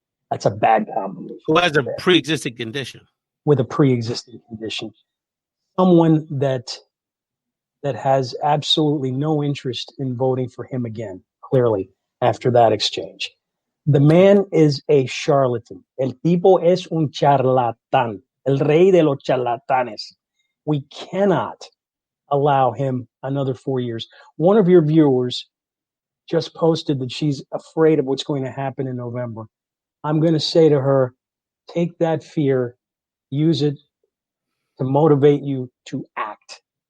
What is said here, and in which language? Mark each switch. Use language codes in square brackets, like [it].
[en] That's a bad combination. Who has a pre-existing condition. With a pre-existing condition. Someone that has absolutely no interest in voting for him again, clearly, after that exchange. The man is a charlatan. [es] El tipo es un charlatán. El rey de los charlatanes. [en] We cannot allow him another 4 years. One of your viewers just posted that she's afraid of what's going to happen in November. I'm going to say to her, take that fear, use it to motivate you to act.